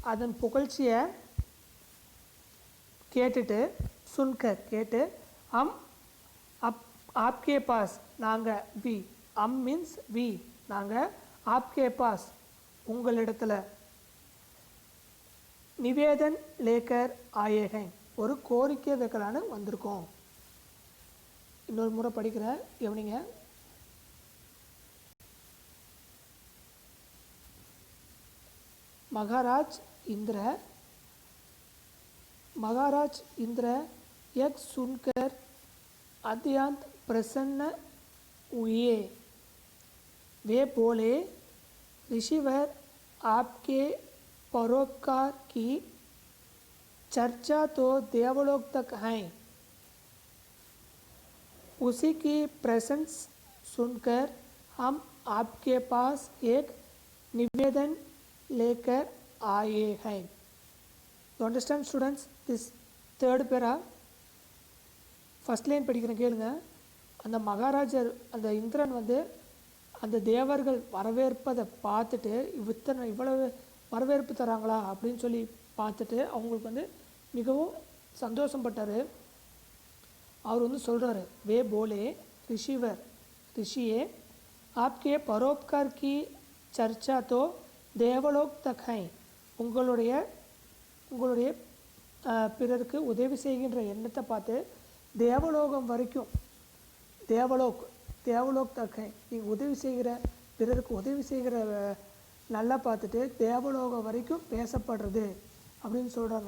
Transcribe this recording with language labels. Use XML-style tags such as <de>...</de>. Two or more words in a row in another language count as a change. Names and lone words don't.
<ta>அதன் புகழ்ச்சியை கேட்டுட்டு சுன்கர் கேட்டு</ta> <hi>हम आप आपके पास</hi> <ta>நாங்கள்</ta> <en>we am means we</en> <ta>நாங்கள்</ta> <hi>आपके पास</hi> <ta>உங்களிடத்தில்</ta> <hi>निवेदन लेकर आएंगे</hi> <ta>ஒரு கோரிக்கை வைக்கலான்னு வந்திருக்கோம். இன்னொரு முறை படிக்கிறேன் கவனிங்க.</ta> <hi>महाराज इंद्र यह सुनकर अत्यंत प्रसन्न हुए. वे बोले, ऋषिवर आपके परोपकार की चर्चा तो देवलोक तक है. उसी की प्रशंसा सुनकर हम आपके पास एक निवेदन लेकर आए हैं.</hi> <en>You understand students this third para? First line</en> <ta>படிக்கிறேன் கேளுங்க. அந்த மகாராஜர் அந்த இந்திரன் வந்து அந்த தேவர்கள் வரவேற்பதை பார்த்துட்டு இவ்வளவு வரவேற்பு தராங்களா அப்படின்னு சொல்லி பார்த்துட்டு அவங்களுக்கு வந்து மிகவும் சந்தோஷப்பட்டார். அவர் வந்து சொல்கிறாரு,</ta> <hi>वे बोले ऋषिए आपके परोपकार की चर्चा तो देवलोक तक है.</hi> <ta>உங்களுடைய பிறருக்கு உதவி செய்கின்ற எண்ணத்தை பார்த்து தேவலோகம் வரைக்கும்</ta> <hi>देवलोक तक है</hi> <ta>நீங்கள் உதவி செய்கிற பிறருக்கு உதவி செய்கிற நல்லா பார்த்துட்டு தேவலோகம் வரைக்கும் பேசப்படுறது அப்படின்னு சொல்கிறாங்க.</ta>